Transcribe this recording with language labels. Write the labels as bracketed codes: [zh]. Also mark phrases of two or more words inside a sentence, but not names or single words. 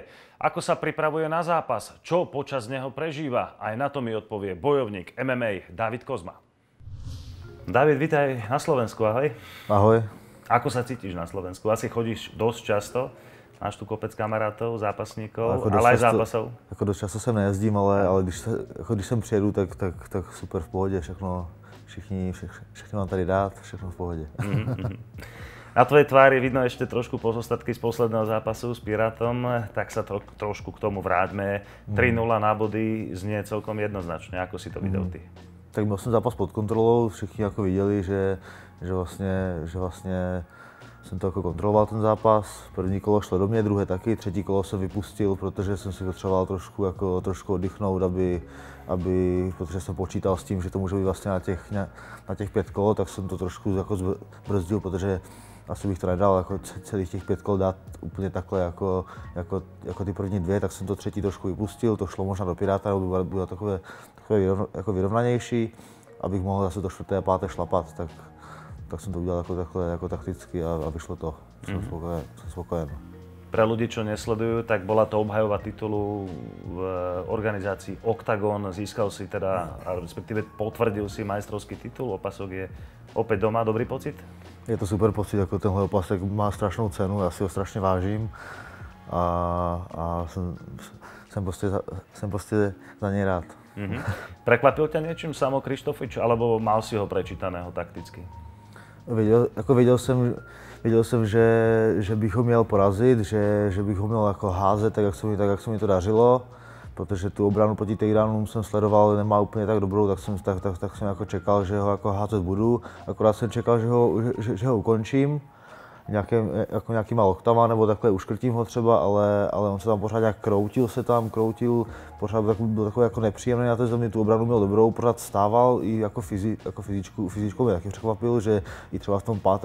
[sk] Ako sa pripravuje na zápas? Čo počas neho prežíva? Aj na to mi odpovie bojovník MMA David Kozma. David, vítaj na Slovensku, ahoj. Ahoj. Ako sa cítiš na Slovensku? Asi chodíš dosť často. Máš tu kopec kamarátov, zápasníkov, ale aj zápasov? [cs] Jako dost často sem nejezdím, ale když sem přijedu, tak super v pohodě, všechno mám tady dát, všechno v pohodě. [sk] Na tvojej tvári vidno ešte trošku pozostatky z posledného zápasu s Pirátom, tak sa trošku k tomu vráťme. 3-0 na body znie celkom jednoznačne. Ako si to videl ty? [cs] Tak měl jsem zápas pod kontrolou, všichni jako viděli, že vlastně jsem to jako kontroloval ten zápas. První kolo šlo do mě, druhé taky, třetí kolo jsem vypustil, protože jsem si potřeboval trošku oddychnout, protože jsem počítal s tím, že to může být vlastně na těch 5 kol, tak jsem to trošku jako zbrzdil, protože asi bych to nedal jako celých těch 5 kol dát úplně takhle jako ty první 2, tak jsem to třetí trošku vypustil, to šlo možná do Piráta, bylo takové jako vyrovnanější, abych mohl zase to 4. a 5. šlapat, tak jsem to udělal jako takticky a vyšlo to. Jsem spokojen. [sk] Pre ľudí, čo nesledujú, tak bola to obhajova titulu v organizácii Oktagon. Získal si teda, respektíve potvrdil si majstrovský titul, opasok je opäť doma. Dobrý pocit? [cs] Je to super pocit, jako tenhle opasek má strašnou cenu, já si ho strašně vážím a jsem prostě za něj rád. [sk] Prekvapil ťa niečím Samo Krištofič, alebo mal si ho prečítaného takticky? [cs] Věděl jsem, že bych ho měl porazit, že bych ho měl jako házet, tak jak se mi to dařilo, protože tu obranu proti takedownům jsem sledoval, nemá úplně tak dobrou, tak jsem jako čekal, že ho jako házet budu, akorát jsem čekal, že ho ukončím nějakýma loktama nebo takhle uškrtím ho třeba, ale on se tam pořád nějak kroutil, pořád byl takový jako nepříjemný na té zemi, tu obranu měl dobrou, pořád stával i jako fyzičkou mě taky překvapil, že i třeba v tom 5.